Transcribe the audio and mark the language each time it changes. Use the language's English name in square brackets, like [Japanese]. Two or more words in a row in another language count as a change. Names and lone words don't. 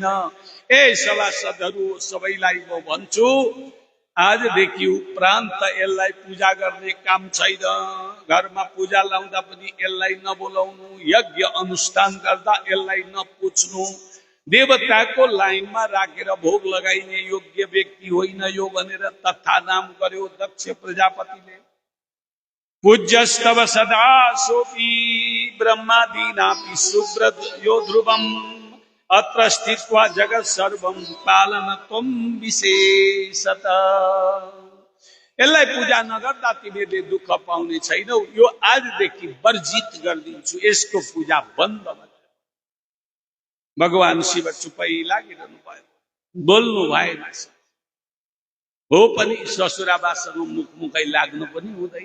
[Nepali] ए सभासदहरू सबैलाई म भन्छु, आजदेखि उपरान्त यसलाई पूजा गर्ने काम छैन। घरमा पूजा लाउँदा पनि यसलाई नबोलाउनु, यज्ञ अनुष्ठान गर्दा यसलाई नपुज्नु, देवताको लाइनमा राखेर भोग लगाइने योग्य व्यक्ति होइन यो भनेर तथा नाम गर्यो दक्ष प्रजापतिले। [Sanskrit] पूज्यस्तव सदा सोपी ब्रह्मादीनापि सुब्रत यो ध्रुवम् अत्र स्थित्वा जगत सर्वं पालनत्वं विशेषतः। [Nepali] यसलाई पूजा नगर्दा तिमीले दुःख पाउने छैनौ। यो आजदेखि वर्जित गरिदिन्छु, यसको पूजा बन्द। भगवान शिव चुपै लागिरहनु भयो। बोल्नु भएन। हो पनि ससुराबासँग मुखमुखै लाग्नु पनि हुँदैन।